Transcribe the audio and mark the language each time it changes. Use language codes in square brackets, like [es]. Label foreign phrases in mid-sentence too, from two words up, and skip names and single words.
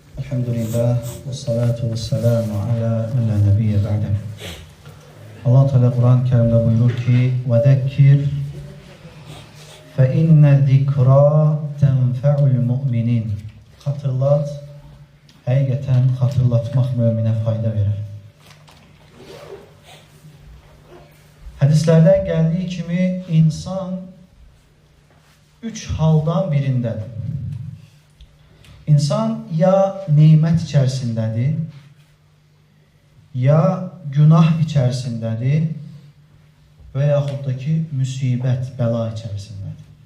[ar] الحمد لله والصلاة والسلام على من لا نبي بعده. [tr] Allah Teala Kur'an-ı Kerim'de buyurur ki: [ar] "وذكر فإن الذكرى تنفع المؤمنين." [tr] Hatırlat, [az] həqiqətən hatırlatmaq müminə fayda verir. Hədislərdən gəldiyi kimi insan üç haldan birindədir. İnsan ya nemət içərisindədir, ya günah içərisindədir və yaxud da ki, müsibət, bəla içərisindədir.